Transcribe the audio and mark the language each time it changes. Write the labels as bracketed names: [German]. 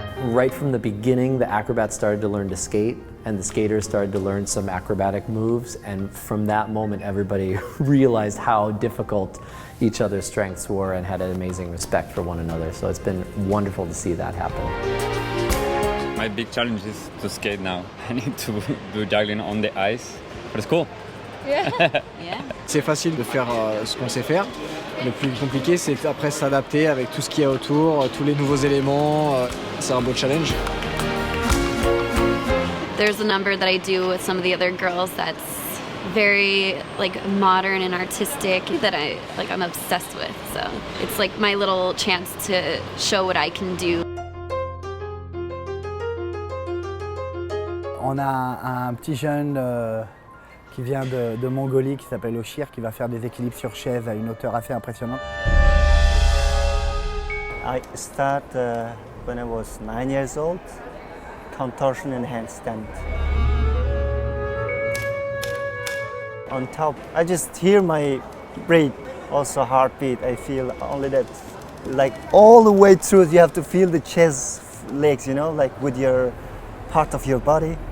[English] Right from the beginning, the acrobats started to learn to skate, and the skaters started to learn some acrobatic moves, and from that moment, everybody realized how difficult each other's strengths were and had an amazing respect for one another. So it's been wonderful to see that happen. My big challenge is to skate now. I need to do juggling on the ice, but it's cool. Yeah. [French] C'est facile de faire ce qu'on sait faire. Le plus compliqué, c'est après s'adapter avec tout ce qu'il y a autour, tous les nouveaux éléments. C'est un beau challenge. [English] There's a number that I do with some of the other girls that's very modern and artistic that I'm obsessed with. So it's like my little chance to show what I can do. [French] On a un petit jeune qui vient de Mongolie qui s'appelle Oshir qui va faire des équilibres sur chaise à une hauteur assez impressionnante. [English] I started when I was 9 years old, contortion and handstand. On top, I just hear my breath, also heartbeat. I feel only that, like all the way through, you have to feel the chest, legs, you know, like with your part of your body.